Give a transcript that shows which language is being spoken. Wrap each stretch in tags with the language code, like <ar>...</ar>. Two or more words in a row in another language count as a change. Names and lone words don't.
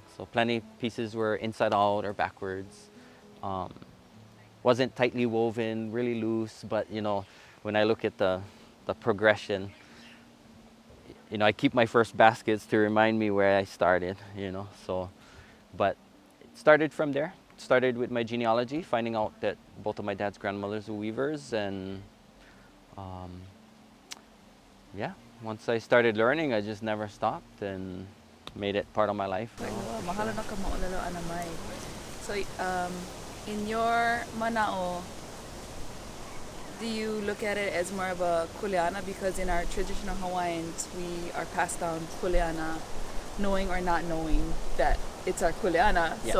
<en>So plenty pieces were inside out or backwards. Wasn't tightly woven, really loose, but when I look at the progression, I keep my first baskets to remind me where I started, So, but it started from there. It started with my genealogy, finding out that both of my dad's grandmothers were weavers, and yeah. Once I started learning, I just never stopped and made it part of my life.</en> <haw>Mahalo na ka maolelo ana mai.</haw> <en>So, in your mana'o, do you look at it as more of a kuleana? Because in our traditional Hawaiians, we are passed down kuleana, knowing or not knowing that it's our kuleana. Yeah.</en>